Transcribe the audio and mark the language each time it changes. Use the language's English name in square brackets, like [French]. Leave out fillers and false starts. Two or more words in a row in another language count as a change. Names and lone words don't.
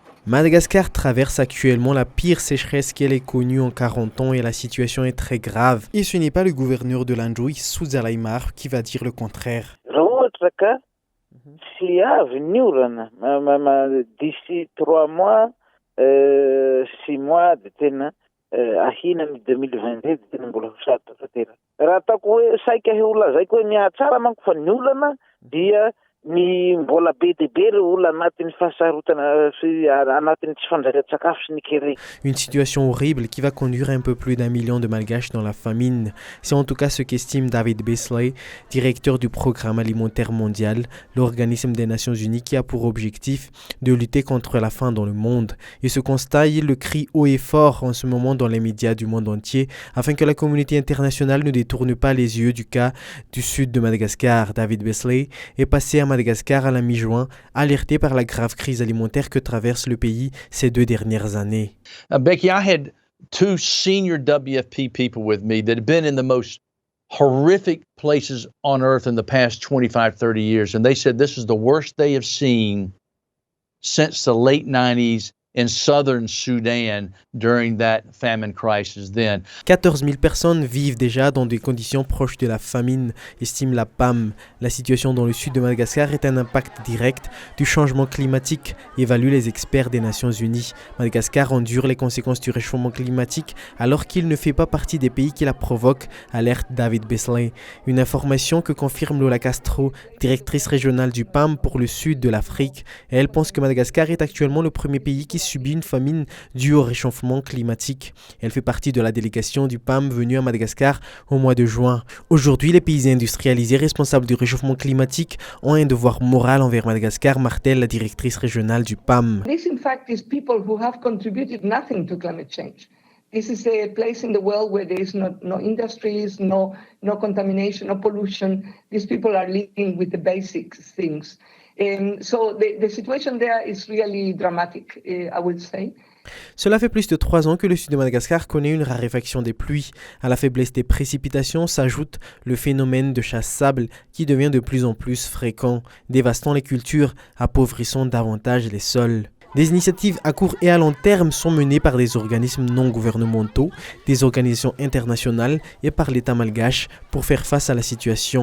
[French] Madagascar traverse actuellement la pire sécheresse qu'elle ait connue en 40 ans et la situation est très grave. Et ce n'est pas le gouverneur de l'Android, Souza Laimar, qui va dire le contraire. D'ici 3 mois, 6 mois [Malagasy] de tena ahina ny 2022 tena mbola hosato tantera. Raha ataoko hoe saika holazaiko hoe mihatsara manko fa ny olana dia ny mbola be dia be ireo olona anatin'ny fahasarotana anatin'ny tsy fandraisam-tsakafo sy ny kere. [French] Une situation horrible qui va conduire un peu plus d'1 million de Malgaches dans la famine. C'est en tout cas ce qu'estime David Beasley, directeur du Programme alimentaire mondial, l'organisme des Nations Unies qui a pour objectif de lutter contre la faim dans le monde. Et ce constat, il le crie haut et fort en ce moment dans les médias du monde entier afin que la communauté internationale ne détourne pas les yeux du cas du sud de Madagascar. David Beasley est passé à Madagascar à la mi-juin, alerté par la grave crise alimentaire que traverse le pays ces 2 dernières années. [English] Becky, I had 2 senior WFP people with me that have been in the most horrific places on earth in the past 25, 30 years, and they said this is the worst they have seen since the late 90s in southern Sudan during that famine crisis then. [French] 14 000 personnes vivent déjà dans des conditions proches de la famine, estime la PAM. La situation dans le sud de Madagascar est un impact direct du changement climatique, évaluent les experts des Nations Unies. Madagascar endure les conséquences du réchauffement climatique alors qu'il ne fait pas partie des pays qui la provoquent, alerte David Beasley. Une information que confirme Lola Castro, directrice régionale du PAM pour le sud de l'Afrique. Elle pense que Madagascar est actuellement le premier pays qui subit une famine due au réchauffement climatique. Elle fait partie de la délégation du PAM venue à Madagascar au mois de juin. Aujourd'hui, les pays industrialisés responsables du réchauffement climatique ont un devoir moral envers Madagascar, martèle la directrice régionale du PAM. [English] This in fact is people who have contributed nothing to climate change. This is a place in the world where there is no industries, no contamination, no pollution. These people are living with the basic things. So the situation there is really dramatic, I would say. [French] Cela fait plus de 3 ans que le sud de Madagascar connaît une raréfaction des pluies. À la faiblesse des précipitations s'ajoute le phénomène de chasse-sable qui devient de plus en plus fréquent, dévastant les cultures, appauvrissant davantage les sols. Des initiatives à court et à long terme sont menées par des organismes non gouvernementaux, des organisations internationales et par l'État malgache pour faire face à la situation.